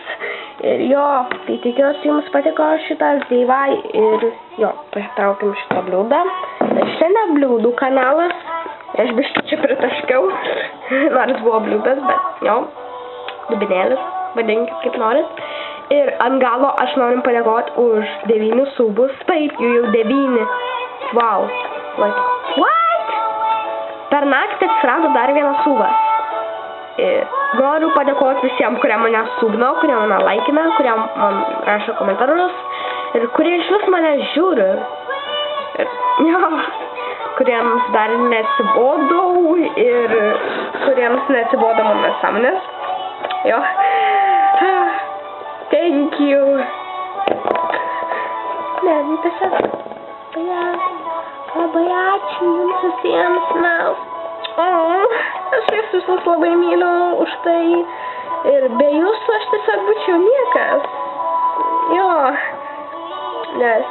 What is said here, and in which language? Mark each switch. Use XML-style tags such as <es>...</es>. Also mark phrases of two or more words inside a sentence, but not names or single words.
<lt>Ir jo, tai tikiuosi jums patiko šitas DIY ir jo, patraukim šitą bliūdą. Tai šiandien bliūdų kanalas. Aš biškį čia pritaškiau, nors buvo bliūdas, bet jo, dubinėlis, vadinkit kaip norit. Ir ant galo aš norim padėkoti už 9 subus, taip, jų jau 9.</lt> <en>Wow, like, what?</en> <lt>Per naktį atsirado dar vienas subas. Ir noriu padėkoti visiems, kurie mane subino, kurie mane laikina, kurie man rašo komentarus ir kurie iš vis mane žiūri. Ir jo. Kuriems dar neatsibodau ir kuriems neatsibodo mano nesąmonės. Jo.</lt> <en>Thank you.</en> <lt>Ne, tiesiog. Labai ačiū jums visiems, mes. Aš jūs visus labai myliu už tai. Ir be jūsų aš tiesiog būčiau niekas. Jo. Nes.</lt>